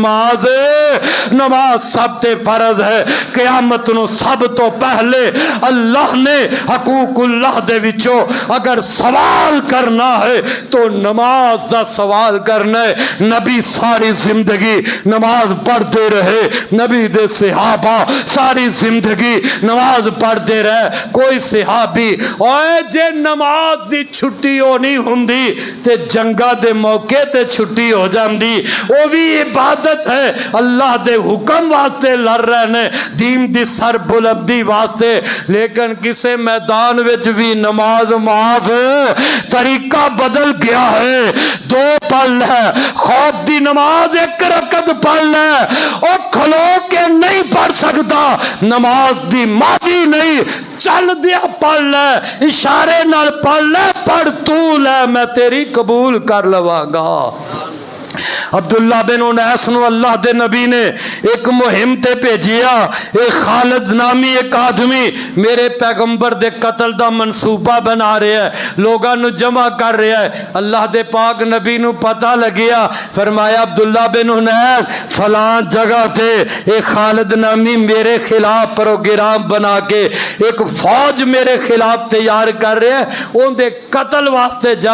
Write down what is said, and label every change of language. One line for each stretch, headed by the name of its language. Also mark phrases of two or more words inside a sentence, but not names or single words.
Punjabi: نماز سب تے فرض ہے قیامت نو سب تو پہلے اللہ نے حقوق اللہ دے وچوں اگر سوال کرنا ہے تو نماز دا سوال کرنا ہے نبی ساری زندگی نماز پڑھتے رہے نبی دے صحابہ ساری زندگی نماز پڑھتے رہے کوئی صحابی اوے جے نماز دی چھٹی ہونی ہوندی تے جنگاں دے موقع تے چھٹی ہو جاندی، وہ بھی عبادت ہے، اللہ دے حکم واسطے لڑ رہے نے، دین دی سر بلندی واسطے، لیکن کسے میدان وچ بھی نماز معاف، طریقہ بدل گیا ہے، 2 پڑھ لے، خوف دی نماز 1 رکعت پڑھ لے، اور کھلو کے نہیں پڑھ سکتا، نماز دی ماضی نہیں، چل دیا پڑھ لے، اشارے نال پڑھ لے، پڑھ تو لے، میں تیری قبول کر لواں گا۔ عبداللہ بن انیس نو اللہ دے نبی نے ایک مہم تے بھیجیا، ایک خالد نامی ایک آدمی میرے پیغمبر دے قتل دا منصوبہ بنا رہا ہے، لوگاں نو جمع کر رہا ہے۔ اللہ دے پاک نبی نو پتہ لگیا، فرمایا عبداللہ بن انیس فلاں جگہ تے ایک خالد نامی میرے خلاف پروگرام بنا کے ایک فوج میرے خلاف تیار کر رہے ہیں، ان دے قتل واسطے جا۔